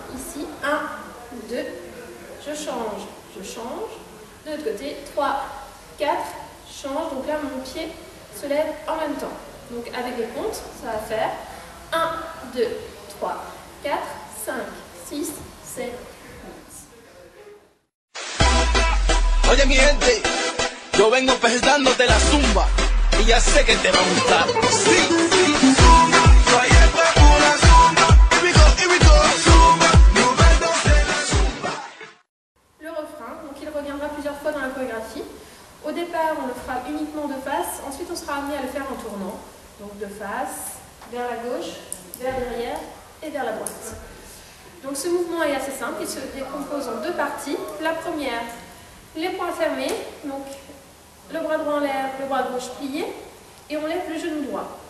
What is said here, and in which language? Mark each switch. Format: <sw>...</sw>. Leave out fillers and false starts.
<fr>Ici, 1, 2, je change. De l'autre côté, 3, 4, change. Donc là, mon pied se lève en même temps. Donc avec les comptes, ça va faire 1, 2, 3, 4, 5, 6, 7, 8.</fr> <es>Oye mi gente, yo vengo presentándote la zumba y ya sé que te va a gustar. Sí, sí, zumba, soy el popular zumba,</es> <en>here we go,</en> <es>zumba, moviéndose la zumba.</es> <fr>Le refrain, donc il reviendra plusieurs fois dans la chorégraphie. Au départ, on le fera uniquement de face, ensuite on sera amené à le faire en tournant. Donc de face, vers la gauche, vers derrière et vers la droite. Donc ce mouvement est assez simple, il se décompose en deux parties. La première, les poings fermés, donc le bras droit en l'air, le bras gauche plié, et on lève le genou droit.</fr>